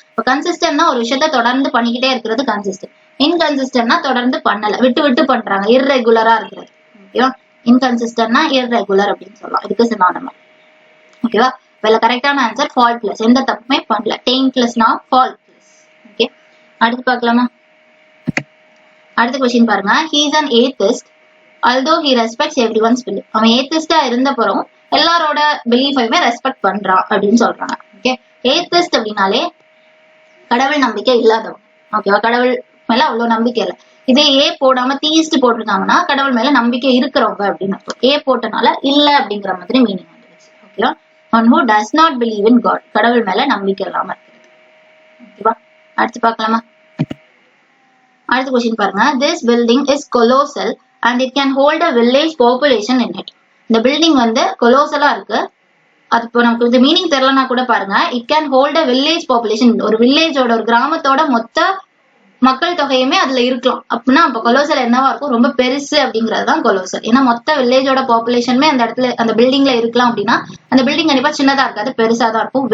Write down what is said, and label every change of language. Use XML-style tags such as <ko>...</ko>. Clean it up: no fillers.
<ta>இப்போ கன்சிஸ்டன்ட்னா ஒரு விஷயத்த தொடர்ந்து பண்ணிக்கிட்டே இருக்கிறது கன்சிஸ்டன்ட். இன்கன்சிஸ்டன்ட்னா தொடர்ந்து பண்ணல, விட்டு விட்டு பண்றாங்க, இர்ரெகுலரா இருக்கிறது. ஓகேவா? இன்கன்சிஸ்டன்ட்னா இர்ரெகுலர் அப்படின்னு சொல்லலாம். இதுக்கு சினானிம். ஓகேவா? இதுல கரெக்டான ஆன்சர் ஃபால்ட்லெஸ். எந்த தப்புமே பண்ணல. டெயின்ட்லெஸ்னா ஃபால்ட்லெஸ். ஓகே, அடுத்து பார்க்கலாமா? அடுத்த क्वेश्चन பாருங்க.</ta> <en>he is an atheist although he respects everyone's belief.</en> <ta>அவன் ஏத்திஸ்டா இருந்தப்பறம் எல்லாரோட பிலீஃபையுமே ரெஸ்பெக்ட் பண்றான் அப்படின்னு சொல்றாங்க. ஓகே, ஏத்திஸ்ட் அப்படின்னாலே கடவுள் நம்பிக்கை இல்லாதவன். ஓகேவா? கடவுள் மேல அவ்வளவு நம்பிக்கை இல்லை. இதே ஏ போடாம தீஸ்ட் போட்டிருக்காங்கன்னா கடவுள் மேல நம்பிக்கை இருக்கிறவங்க அப்படின்னு அர்த்தம். ஏ போட்டனால இல்ல அப்படிங்கிற மாதிரி மீனிங் வந்துருச்சு. ஓகேவா?</ta> <en>one who does not believe in God.</en> <ta>கடவுள் மேல நம்பிக்கை இல்லாம இருக்கிறது. ஓகேவா? அடுத்து பார்க்கலாமா? அடுத்த क्वेश्चन பாருங்க.</ta> <en>this building is colossal and it can hold a village population in it.</en> <ta>இந்த பில்டிங் வந்து கொலோசலா இருக்கு. அது இப்போ நமக்கு இந்த மீனிங் தெரியலனா கூட பாருங்க,</ta> <en>it can hold a village population.</en> <ta>ஒரு வில்லேஜோட, ஒரு கிராமத்தோட மொத்த மக்கள் தொகையுமே அதுல இருக்கலாம். அப்படின்னா அப்ப கொலோசல் என்னவா இருக்கும்? ரொம்ப பெருசு அப்படிங்கிறது தான் கொலோசல். ஏன்னா மொத்த வில்லேஜோட பாப்புலேஷனுமே அந்த இடத்துல, அந்த பில்டிங்ல இருக்கலாம் அப்படின்னா அந்த பில்டிங் கண்டிப்பா சின்னதா இருக்காது, பெருசா தான் இருக்கும்.</ta>